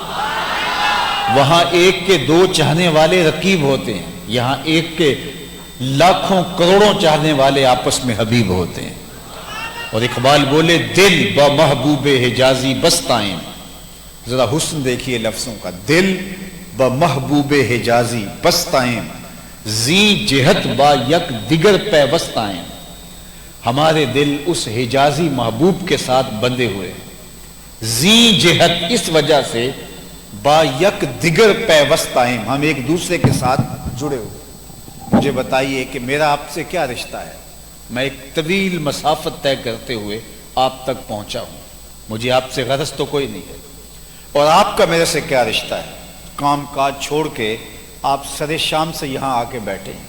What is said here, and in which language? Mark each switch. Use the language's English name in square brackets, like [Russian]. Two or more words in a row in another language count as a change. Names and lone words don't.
[Urdu] وہاں ایک کے دو چاہنے والے رقیب ہوتے ہیں، یہاں ایک کے لاکھوں کروڑوں چاہنے والے آپس میں حبیب ہوتے ہیں۔ اور اقبال بولے [Persian] دل با محبوب حجازی بستائیں، [Urdu] ذرا حسن دیکھیے لفظوں کا، [Persian] دل با محبوب حجازی بستائیں، زی جہت با یک دیگر پیوستائیں۔ [Urdu] ہمارے دل اس حجازی محبوب کے ساتھ بندھے ہوئے ہیں، [Persian] زی جہت [Urdu] اس وجہ سے، [Persian] با یک دیگر پیوستائیں، [Urdu] ہم ایک دوسرے کے ساتھ جڑے ہوئے۔ مجھے بتائیے کہ میرا آپ سے کیا رشتہ ہے؟ میں ایک طویل مسافت طے کرتے ہوئے آپ تک پہنچا ہوں، مجھے آپ سے غرض تو کوئی نہیں ہے۔ اور آپ کا میرے سے کیا رشتہ ہے؟ کام کاج چھوڑ کے آپ سر شام سے یہاں آ کے بیٹھے ہیں۔